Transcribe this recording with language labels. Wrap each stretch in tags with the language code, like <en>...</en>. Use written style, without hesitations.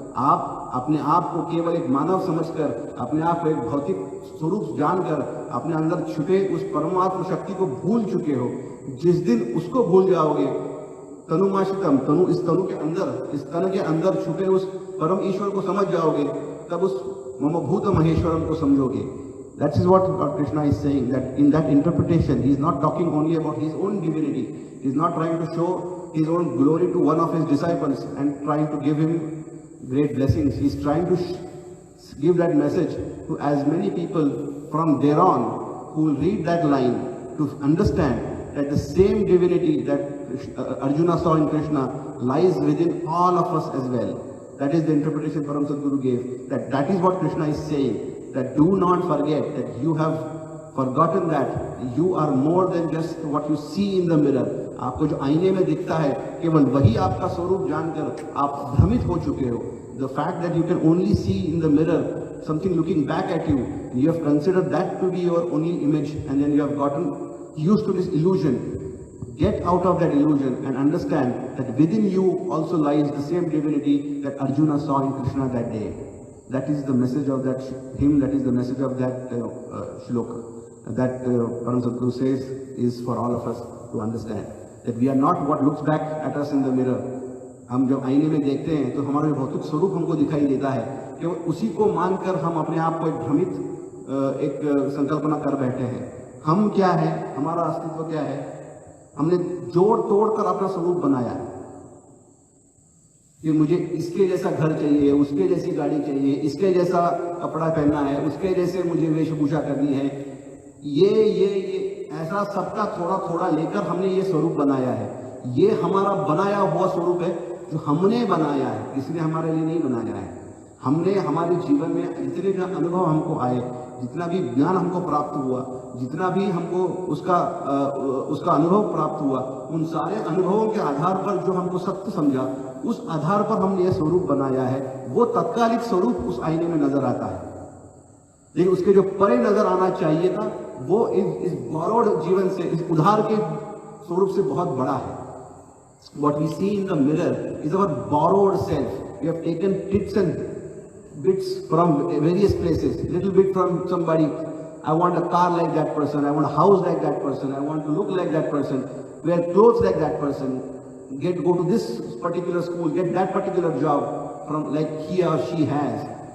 <hi>आप अपने आप को केवल एक मानव समझकर, अपने आप को एक भौतिक स्वरूप जानकर अपने अंदर छुपे उस परमात्म शक्ति को भूल चुके हो। जिस दिन उसको भूल जाओगे, तनुमाश्रितम, इस तनु के अंदर, इस तन के अंदर छुपे उस परम ईश्वर को समझ जाओगे, तब उस मम भूत महेश्वरम को समझोगे।</hi> <en>That is what Lord Krishna is saying, that in that interpretation he is not talking only about his own divinity. He is not trying to show his own glory to one of his disciples and trying to give him great blessings. He is trying to give that message to as many people from there on who will read that line to understand that the same divinity that Arjuna saw in Krishna lies within all of us as well. That is the interpretation Param Sadguru gave. That is what Krishna is saying. That do not forget that you have forgotten that you are more than just what you see in the mirror.</en> <hi>आपको जो आईने में दिखता है केवल वही आपका स्वरूप जानकर आप भ्रमित हो चुके हो।</hi> <en>The fact that you can only see in the mirror something looking back at you, you have considered that to be your only image, and then you have gotten used to this illusion. Get out of that illusion and understand that within you also lies the same divinity that Arjuna saw in Krishna that day. That is the message of that hymn, that is the message of that shloka. That Param Sadguru says is for all of us to understand. That we are not what looks back at us in the mirror.</en> <hi>हम जब आईने में देखते हैं तो हमारा भौतिक स्वरूप हमको दिखाई देता है, केवल उसी को मानकर हम अपने आप को एक भ्रमित एक संकल्पना कर बैठे हैं। हम क्या है, हमारा अस्तित्व क्या है, हमने जोड़ तोड़ कर अपना स्वरूप बनाया है कि मुझे इसके जैसा घर चाहिए, उसके जैसी गाड़ी चाहिए, इसके जैसा कपड़ा पहनना है, उसके जैसे मुझे वेशभूषा करनी है। ये ऐसा सबका थोड़ा थोड़ा लेकर हमने ये स्वरूप बनाया है। ये हमारा बनाया हुआ स्वरूप है जो हमने बनाया है, इसने हमारे लिए नहीं बनाया है। हमने हमारे जीवन में जितने भी अनुभव हमको आए, जितना भी ज्ञान हमको प्राप्त हुआ, जितना भी हमको उसका अनुभव प्राप्त हुआ, उन सारे अनुभवों के आधार पर जो हमको सत्य समझा, उस आधार पर हमने यह स्वरूप बनाया है। वो तत्कालिक स्वरूप उस आईने में नजर आता है। लेकिन उसके जो परे नजर आना चाहिए था वो इस बॉरोड जीवन से, इस उधार के स्वरूप से बहुत बड़ा है.</hi> <en>What we see in the mirror is our borrowed self. We have taken bits and bits from various places, little bit from somebody. I want a car like that person, I want a house like that person, I want to look like that person, wear clothes like that person, go to this particular school, get that particular job from like he or she has.</en>